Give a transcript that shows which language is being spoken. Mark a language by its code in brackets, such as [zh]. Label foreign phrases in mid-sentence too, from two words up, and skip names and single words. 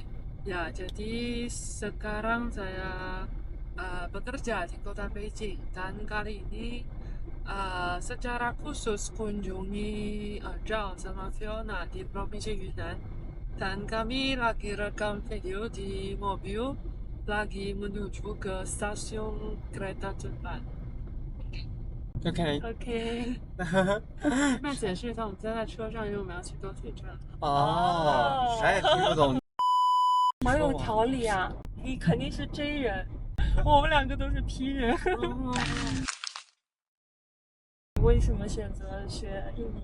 [id] Ya, jadi sekarang saya bekerja di kota Beijing dan kali ini secara khusus kunjungi Zhao sama Fiona di Provinsi Yunnan dan kami lagi rekam video di mobil lagi menuju ke stasiun kereta cepat. [zh] OK， OK， 那解释一下我们现在在车上，因为我们要去多水镇。哦，啥也听不懂。蛮有条理啊，你肯定是 J 人，我们两个都是 P 人。为什么选择学印尼